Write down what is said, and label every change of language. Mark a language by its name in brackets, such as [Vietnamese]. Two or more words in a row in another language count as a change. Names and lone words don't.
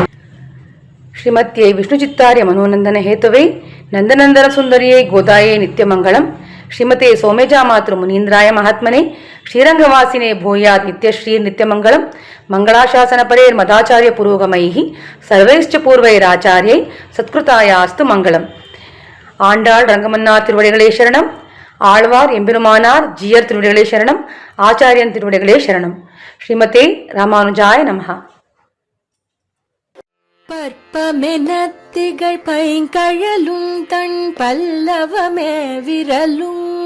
[Sanskrit] ಶ್ರೀಮತ್ಯೈ ವಿಷ್ಣುಚಿತ್ತಾರ್ಯ ಮನೋನಂದನ ಹೇತುವೇ ನಂದನಂದನ ಸುಂದರಿಯೇ ಗೋದಾಯೇ ನಿತ್ಯಮಂಗಳಂ. ಶ್ರೀಮತೆ ಸೋಮೇಜಾ ಮಾತೃ ಮುನೀಂದ್ರಾಯ ಮಹಾತ್ಮನೆ ಶ್ರೀರಂಗವಾಸಿನೇ ಭೂಯಾತ್ ನಿತ್ಯಶ್ರೀ ನಿತ್ಯಮಂಗಳಂ. ಮಂಗಳಾಶಾಸನ ಪರೇರ್ ಮದಾಚಾರ್ಯ ಪುರೋಗಮೈಃ ಸರ್ವೈಶ್ಚ ಪೂರ್ವೈರಾಚಾರ್ಯೈ ಸತ್ಕೃತಾಯಾಸ್ತು ಮಂಗಳಂ. [Tamil] ஆண்டாள் ரங்கமன்னார் திருவடிகளே சரணம். ஆழ்வார் எம்பெருமானார் ஜியர் திருவடிகளே சரணம். ஆச்சாரியன் திருவடிகளே சரணம். [Sanskrit] श्रीमते रामानुजाय नमः. [Tamil] பற்பமெனத்திகள் பைங்கழலும் தன் பல்லவமே விரலும்.